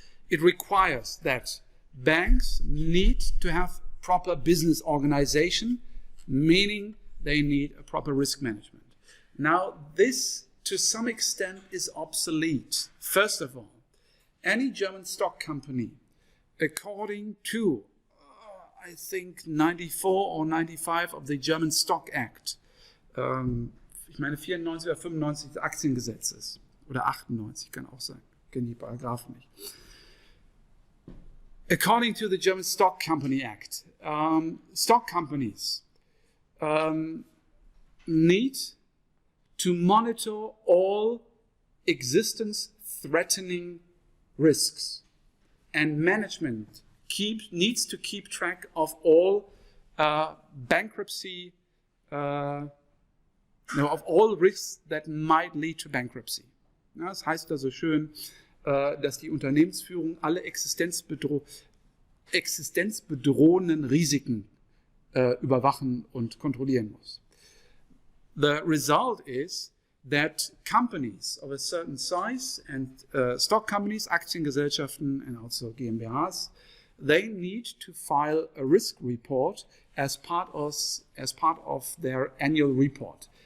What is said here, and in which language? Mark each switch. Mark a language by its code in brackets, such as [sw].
[en] It requires that banks need to have proper business organization, meaning they need a proper risk management. Now, this to some extent is obsolete. First of all, any German stock company, according to, I think, 94 or 95 of the German Stock Act, [de] ich meine 94 oder 95 des Aktiengesetzes, oder 98 kann auch sein, ich kenne die Paragraphen nicht. [en] According to the German Stock Company Act, stock companies need to monitor all existence-threatening risks, and management needs to keep track of all bankruptcy of all risks that might lead to bankruptcy. [de] Ja, das heißt da so schön, dass die Unternehmensführung alle existenzbedrohenden Risiken überwachen und kontrollieren muss. [en] The result is that companies of a certain size and stock companies, Aktiengesellschaften and also GmbHs, they need to file a risk report as part of their annual report.